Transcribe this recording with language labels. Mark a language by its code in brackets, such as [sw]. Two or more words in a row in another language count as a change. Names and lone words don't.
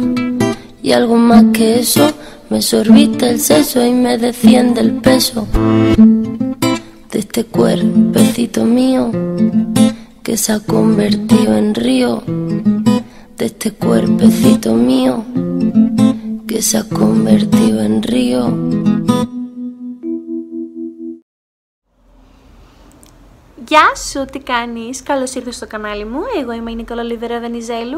[es] Y algo más que eso, me sorbiste el seso y me desciende el peso de este cuerpecito mío que se ha convertido en río, de este cuerpecito mío que se ha convertido en río. [el] Γεια σου, τι κάνεις? Καλώς ήρθες στο κανάλι μου. Εγώ είμαι η Νικόλα Λιδέρα Βενιζέλου.